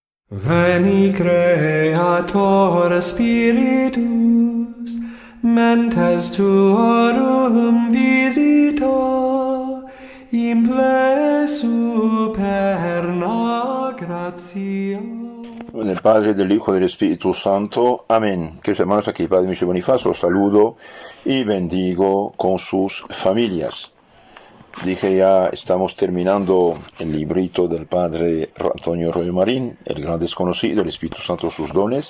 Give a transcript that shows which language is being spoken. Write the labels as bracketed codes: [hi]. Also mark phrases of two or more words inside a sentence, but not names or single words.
[la] Veni Creator Spiritus, mentes tuorum visita, imple superna gratia. [es] Del Padre, del Hijo y del Espíritu Santo. Amén. Queridos hermanos, aquí Padre Michel Bonifacio, los saludo y bendigo con sus familias. Dije ya, estamos terminando el librito del Padre Antonio Royo Marín, el gran desconocido, el Espíritu Santo, sus dones.